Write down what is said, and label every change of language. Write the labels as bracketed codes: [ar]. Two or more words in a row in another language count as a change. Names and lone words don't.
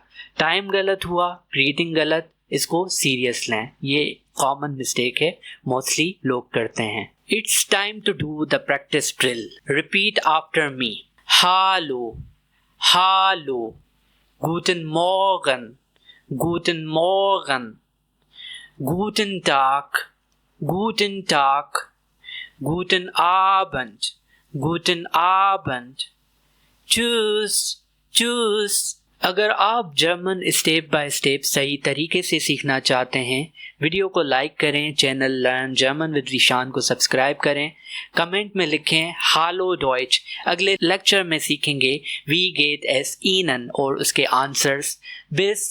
[hi] टाइम गलत हुआ, ग्रीटिंग गलत, इसको सीरियस लें। ये कॉमन मिस्टेक है, मोस्टली लोग करते हैं। [en] it's time to do the practice drill. repeat after me. [de] Hallo, Hallo, Guten Morgen, Guten Morgen, Guten Tag, Guten Tag, Guten Abend, Guten Abend, Tschüss, Tschüss। [hi] अगर आप जर्मन [en] step by step [hi] सही तरीके से सीखना चाहते हैं, वीडियो को लाइक करें, चैनल लर्न जर्मन विद जीशान को सब्सक्राइब करें, कमेंट में लिखें [de] Hallo Deutsch. [hi] अगले लेक्चर में सीखेंगे [de] Wie geht es Ihnen [hi] और उसके आंसर्स।